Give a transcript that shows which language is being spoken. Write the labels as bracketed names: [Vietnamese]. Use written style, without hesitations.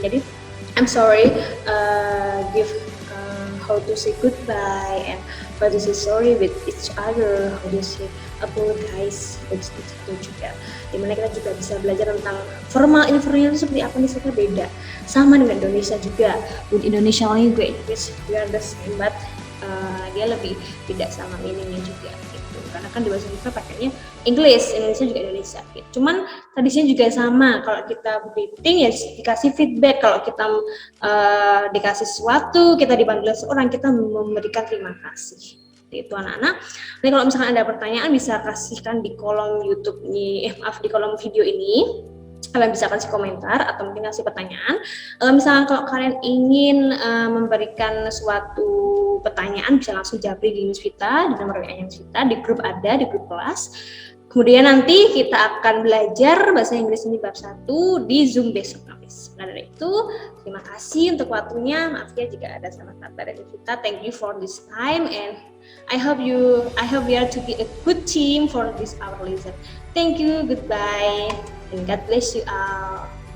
[English] Jadi I'm sorry, give how to say goodbye and how to say sorry with each other, how to say apologize with each other juga. [Indonesian] Dimana kita juga bisa belajar tentang formal, informal itu seperti apa nih, sebenarnya beda. Sama dengan Indonesia juga. [English] With Indonesia language, we are the same, but [Indonesian] dia lebih tidak sama meaningnya juga gitu. Karena kan di bahasa Indonesia pakainya English, Indonesia juga Indonesia gitu. Cuman tradisinya juga sama. Kalau kita greeting ya dikasih feedback. Kalau kita dikasih sesuatu, kita dipanggil seorang, kita memberikan terima kasih. Itu anak-anak. Jadi kalau misalkan ada pertanyaan bisa kasihkan di kolom YouTube ini, di kolom video ini. Kalian bisa kasih komentar atau mungkin kasih pertanyaan. Misalkan kalau kalian ingin memberikan suatu pertanyaan, bisa langsung japri di Miss Vita, di nomor WA Miss Vita, di grup ada, di grup kelas. Kemudian nanti kita akan belajar bahasa Inggris ini bab 1 di Zoom besok Kamis. Nah, dari itu, terima kasih untuk waktunya. Maaf ya jika ada salah-salah dari Miss Vita. [English] Thank you for this time and I hope we are to be a good team for this our lesson. Thank you, goodbye, and God bless you all.